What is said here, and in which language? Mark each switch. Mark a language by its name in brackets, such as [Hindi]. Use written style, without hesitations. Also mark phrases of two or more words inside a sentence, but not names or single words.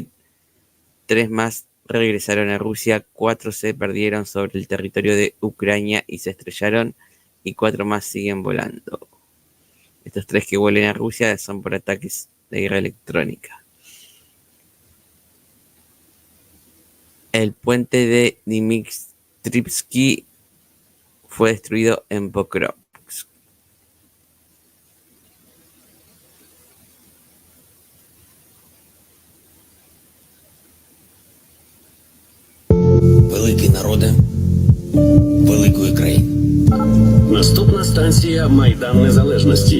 [Spanish] 3 más regresaron a Rusia, 4 se perdieron sobre el territorio de Ucrania y se estrellaron, y 4 más siguen volando. Estos 3 que vuelen a Rusia son por ataques de guerra electrónica. El puente de Dmitrivsky fue destruido en Pokrovsk. [Ukrainian] Великий народе великої країни. Наступна станція Майдан Незалежності.